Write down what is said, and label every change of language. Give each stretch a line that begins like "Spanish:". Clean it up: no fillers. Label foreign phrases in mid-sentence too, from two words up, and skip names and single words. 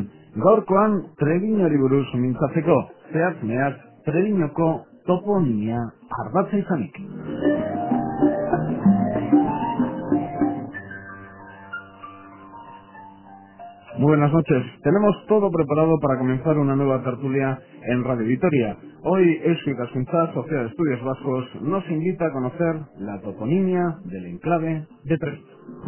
Basque: Gaurkoan Trebiñori buruz mintzatzeko, zehatz mehatz Trebiñoko toponimia ardatza izanik.
Spanish: Muy buenas noches. Tenemos todo preparado para comenzar una nueva tertulia en Radio Vitoria. Hoy Eusko Ikaskuntza, Sociedad de Estudios Vascos, nos invita a conocer la toponimia del enclave de Treviño.